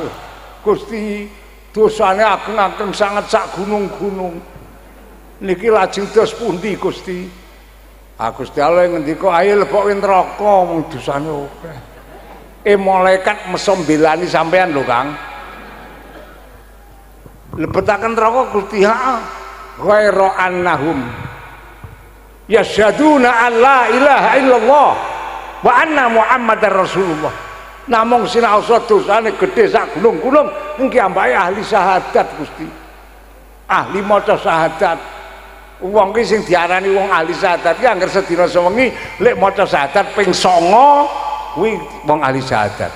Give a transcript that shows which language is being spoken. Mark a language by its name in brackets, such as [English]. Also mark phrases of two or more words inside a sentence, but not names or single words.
[Javanese] Gusti dosane ageng-ageng sangat sak gunung-gunung niki lajeng dos pundi Gusti? Gusti Allah ngendika ayo lebokke neraka wong dosane akeh. Malaikat mesom belani sampean lho Kang. Lebetaken neraka Gusti, [Arabic] غير أنهم يشهدون أن لا إله إلا الله وأن محمدا رسول الله. [Javanese] Namung sinaosa dosane gedhe sak gunung-gunung niki ambake ahli syahadat Gusti. Ahli maca syahadat. Wong ki sing diarani wong ahli syahadat ki angger sedina sewengi lek maca syahadat ping 9 kuwi wong ahli syahadat.